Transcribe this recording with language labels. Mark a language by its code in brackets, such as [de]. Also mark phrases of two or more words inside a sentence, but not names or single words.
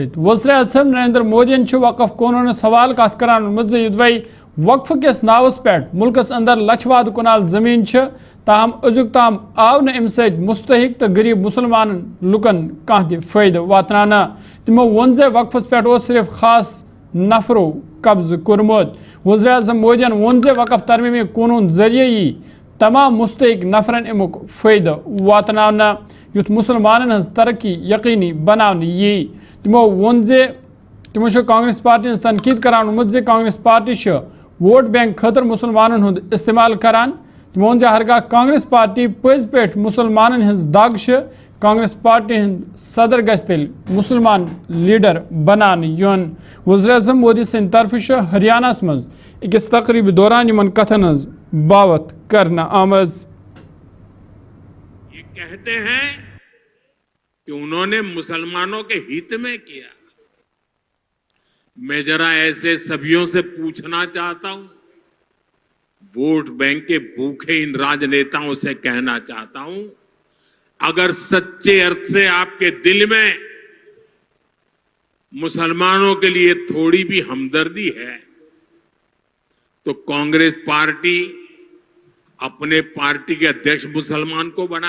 [ks] वज़ीर-ए-आज़म नरेंद्र मोदी वक़फ कानूनस हवाल कत करान वक्फ किस नावस पे मुल्कस अंदर लछवाद कुनाल जमीन ताहम अजुक ताम आव न अम मुस्तहिक तो गरीब मुसलमान लुकन कह फायद वातन तमो वोन जे वक्फस पे सिर्फ खास नफरों कब्ज कोरमुत। वज़ीर-ए-आज़म मोदी वोन जे वक़फ तरमीमी कानून जरिए यी तमाम मुस्तहिक नफरन अमुक फायद वातन युथ मुसलमान हज तरक्की यकीनी बनाने यी। तमो वोन जे तमो कांग्रेस पार्टी तनकीद करान जे कांग्रेस पार्टी [en] vote bank [ks] खतर मुसलमान हुंद इस्तेमाल करान। तमो वोन जे हरगा कांग्रेस पार्टी पज पे मुसलमान हज दाग कांग्रेस पार्टी हंद सदर गस तेल मुसलमान लीडर बनान युन। वज़ीर-ए-आज़म मोदी सद तरफ हरियाणा मज अकिस तकरीब दौरान इन कथन हज बावत करना आमज। [hi] ये कहते हैं कि उन्होंने मुसलमानों के हित में किया। मैं जरा ऐसे सभियों से पूछना चाहता हूं, [en] vote bank [hi] के भूखे इन राजनेताओं से कहना चाहता हूं, अगर सच्चे अर्थ से आपके दिल में मुसलमानों के लिए थोड़ी भी हमदर्दी है तो कांग्रेस पार्टी अपने पार्टी के अध्यक्ष मुसलमान को बनाए।